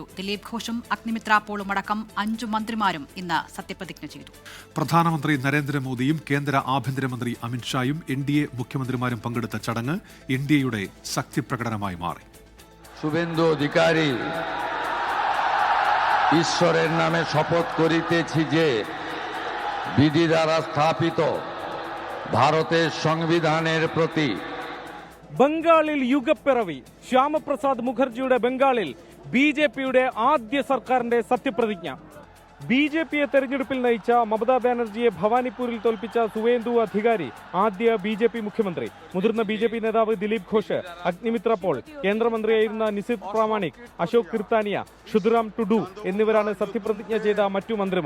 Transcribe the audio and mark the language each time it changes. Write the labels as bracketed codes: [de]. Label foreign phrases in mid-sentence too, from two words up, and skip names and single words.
[ml] ദിലീപ് ഘോഷും അഗ്നിമിത്ര പോളും അടക്കം 5 മന്ത്രിമാരും ഇന്ന് സത്യപ്രതിജ്ഞ ചെയ്തു. പ്രധാനമന്ത്രി നരേന്ദ്രമോദിയും കേന്ദ്ര ആഭ്യന്തരമന്ത്രി അമിത്ഷായും NDA മുഖ്യമന്ത്രിമാരും പങ്കെടുത്ത ചടങ്ങ് NDAയുടെ ശക്തി പ്രകടനമായി മാറി. [bn] শুভেন্দু অধিকারী ঈশ্বরের নামে শপথ করিতেছি যে বিধি দ্বারা স্থাপিত ভারতের সংবিধানের প্রতি. [ml] ബംഗാളിൽ യുഗപ്പിറവി. ശ്യാമപ്രസാദ് മുഖർജിയുടെ ബംഗാളിൽ BJPയുടെ ആദ്യ സർക്കാരിന്റെ സത്യപ്രതിജ്ഞ. BJPയെ തെരഞ്ഞെടുപ്പിൽ നയിച്ച മമതാ ബാനർജിയെ ഭവാനിപ്പൂരിൽ തോൽപ്പിച്ച സുവേന്ദു അധികാരി ആദ്യ BJP മുഖ്യമന്ത്രി. മുതിർന്ന BJP നേതാവ് ദിലീപ് ഘോഷ്, അഗ്നിമിത്ര പോൾ, കേന്ദ്രമന്ത്രിയായിരുന്ന നിസിത് പ്രാമാണിക്, അശോക് കിർത്താനിയ, ഷുദുറാം ടുഡു എന്നിവരാണ് സത്യപ്രതിജ്ഞ ചെയ്ത മറ്റു മന്ത്രിമാർ.